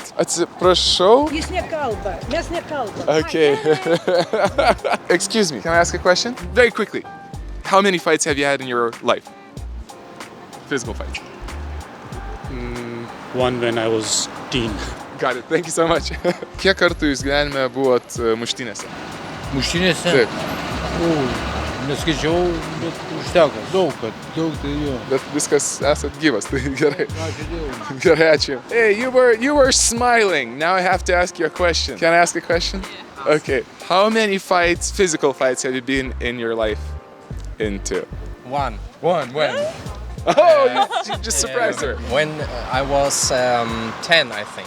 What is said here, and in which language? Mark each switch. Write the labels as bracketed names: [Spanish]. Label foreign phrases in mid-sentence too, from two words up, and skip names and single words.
[Russian] Прошу? Okay. [English] Excuse me, can I ask a question? Very quickly. How many fights have you had in your life? Physical fights. One when I was teen. Got it. Thank you so much. [Lithuanian] Kiek kartų jūs gyvenime buvot muštynėse? Muštynėse? Taip. Neskaičiau, bet užteko. Daug tai jo. Bet viskas esat gyvas, tai gerai. Ačiū Dievui. Gerai, ačiū. [English] Hey, you were smiling. Now I have to ask you a question. Can I ask a question? Yeah. Okay. How many fights, physical fights, have you been in your life into? One. One. When? Oh, you just surprised her. When I was 10, I think.